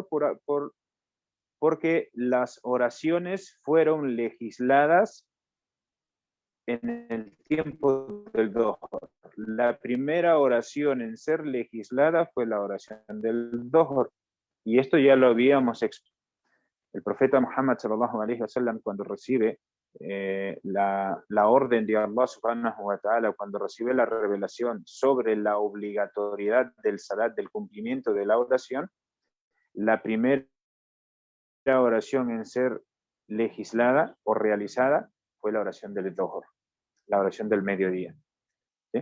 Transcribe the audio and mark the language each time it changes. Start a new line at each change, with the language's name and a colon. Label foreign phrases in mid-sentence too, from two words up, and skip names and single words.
Spanish: Porque las oraciones fueron legisladas en el tiempo del Dhuhr. La primera oración en ser legislada fue la oración del Dhuhr. Y esto ya lo habíamos expuesto. El profeta Muhammad
Arabic: صلى الله عليه وسلم,
Spanish: cuando recibe la orden de Allah
Arabic: سبحانه وتعالى
Spanish: cuando recibe la revelación sobre la obligatoriedad del salat, del cumplimiento de la oración, la primera oración en ser legislada o realizada fue la oración del Dhuhr, la oración del mediodía. ¿Sí?